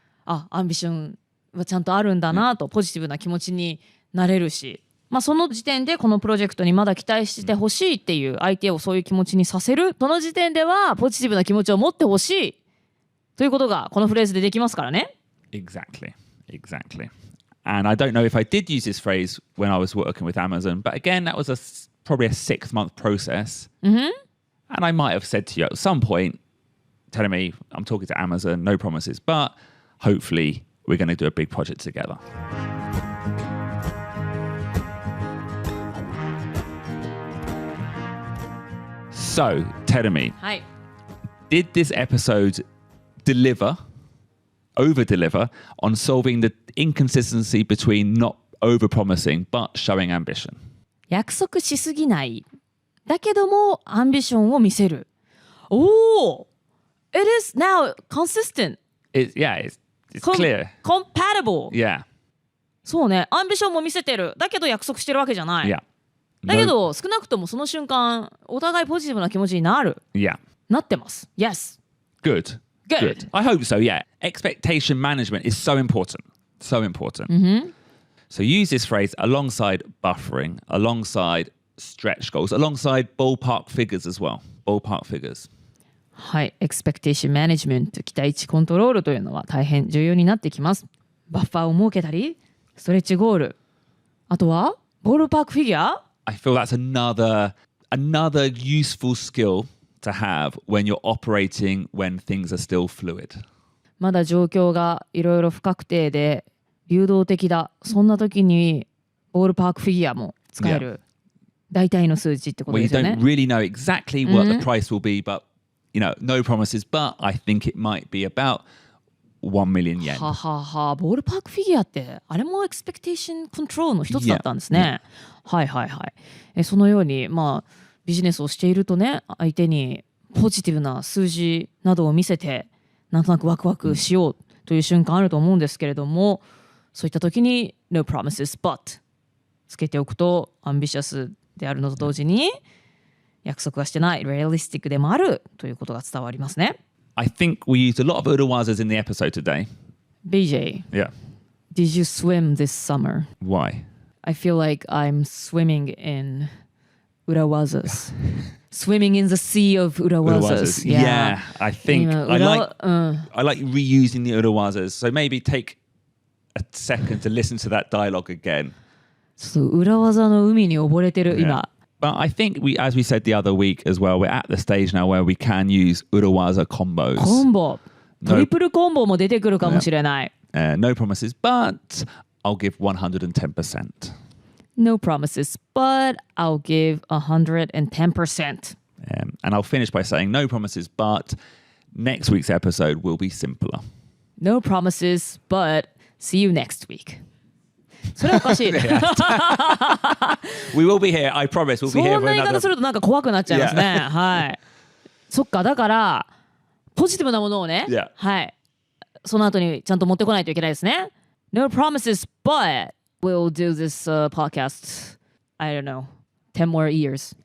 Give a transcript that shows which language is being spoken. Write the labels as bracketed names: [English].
[Japanese] アンビションはちゃんとあるんだなとポジティブな気持ちになれるし、その時点でこのプロジェクトにまだ期待してほしいっていう相手をそういう気持ちにさせる、その時点ではポジティブな気持ちを持ってほしいということがこのフレーズでできますからね。 [English] Exactly. Exactly. And I don't know if I did use this phrase when I was working with Amazon, but again, that was probably a 6-month process. And I might have said to you at some point, telling me I'm talking to Amazon, no promises, but hopefully we're going to do a big project together. So, tell me, [Japanese] はい。 [English] did this episode over-deliver on solving the inconsistency between not over-promising but showing ambition? [Japanese] 約束しすぎない。だけども、アンビションを見せる。 [English] おお !It is now consistent. It's clear. Compatible. Yeah. [Japanese] そうね。アンビションも見せてる。だけど約束してるわけじゃない。 [English] Yeah. [Japanese] だけど、少なくともその瞬間、お互いポジティブな気持ちになる。 [English] Yeah. [Japanese] なってます。Yes. [English] Good. Good. I hope so, yeah. Expectation management is so important. So important. So use this phrase alongside buffering, alongside stretch goals, alongside ballpark figures as well. Ballpark figures. [Japanese] はい。 Expectation management、期待値コントロールというのは大変重要になってきます。バッファーを設けたり、ストレッチゴール。あとは、ボールパークフィギュア [English] I feel that's another useful skill to have when you're operating when things are still fluid. [Japanese] まだ状況がいろいろ不確定で流動的だ。そんな時にボールパークフィギュアも使える。大体の数値ってこと [English] Well, [Japanese] で [English] you [Japanese] すよね。 [English] don't really know exactly what the price will be, but no promises. But I think it might be about 1 million yen. [Japanese] ははは、ボールパークフィギュアってあれもエクスペクテーションコントロールの一つだったんですね。はいはいはい。そのようにビジネスをしているとね、相手にポジティブな数字などを見せてなんとなくワクワクしようという瞬間あると思うんですけれども、そういった時に [English] No promises but [Japanese] つけておくとアンビシャスであるのと同時に約束はしてない、realistic でもあるということが伝わりますね。 [English] I think we used a lot of urawazas in the episode today. BJ, Yeah. did you swim this summer? Why? I feel like I'm swimming in urawazas. Swimming in the sea of urawazas. Yeah, I think [Japanese] 今 [English] I like reusing the urawazas. So maybe take a second to listen to that dialogue again. [Japanese] ちょっと裏技の海に溺れてる今。 [English] But I think as we said the other week as well, we're at the stage now where we can use urawaza combos. [Japanese] コンボ、トリプルコンボも出てくるかもしれない。 [English] No promises, but I'll give 110%. No promises, but I'll give 110%. And I'll finish by saying no promises, but next week's episode will be simpler. No promises, but see you next week. [Japanese] それはおかしいね。 [English] We will be here, I promise. We'll be [Japanese] そ [English] here [Japanese] ん [English] for [Japanese] な言い方 [English] another. [Japanese] するとなんか怖くなっちゃいますね。はい。そっか、だからポジティブなものをね、 [English] Yeah. [Japanese] はい。その後にちゃんと持ってこないといけないですね。 [English] No promises, but we'll do this podcast, I don't know, 10 more years.